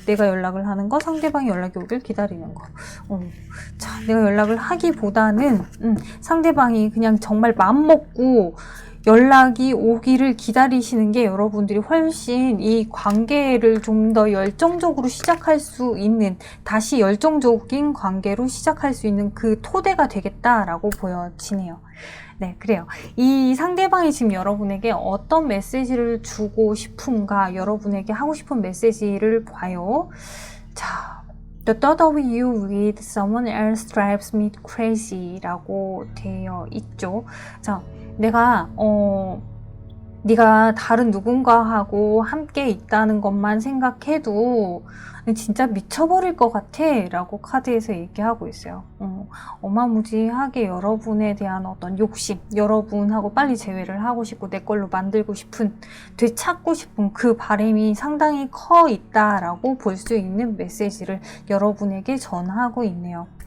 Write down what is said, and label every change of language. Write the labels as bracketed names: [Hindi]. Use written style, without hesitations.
[Korean] 내가 연락을 하는 거, 상대방이 연락이 오길 기다리는 거. 자, 내가 연락을 하기보다는 상대방이 그냥 정말 마음 먹고 연락이 오기를 기다리시는 게 여러분들이 훨씬 이 관계를 좀 더 열정적으로 시작할 수 있는, 다시 열정적인 관계로 시작할 수 있는 그 토대가 되겠다라고 보여지네요. 네, 그래요. 이 상대방이 지금 여러분에게 어떤 메시지를 주고 싶은가, 여러분에게 하고 싶은 메시지를 봐요. [English] 자, The thought of you with someone else drives me crazy [Korean] 라고 되어 있죠. 자, 내가 네가 다른 누군가하고 함께 있다는 것만 생각해도 진짜 미쳐버릴 것 같아 라고 카드에서 얘기하고 있어요. 어마무지하게 여러분에 대한 어떤 욕심, 여러분하고 빨리 재회를 하고 싶고 내 걸로 만들고 싶은, 되찾고 싶은 그 바람이 상당히 커 있다라고 볼 수 있는 메시지를 여러분에게 전하고 있네요.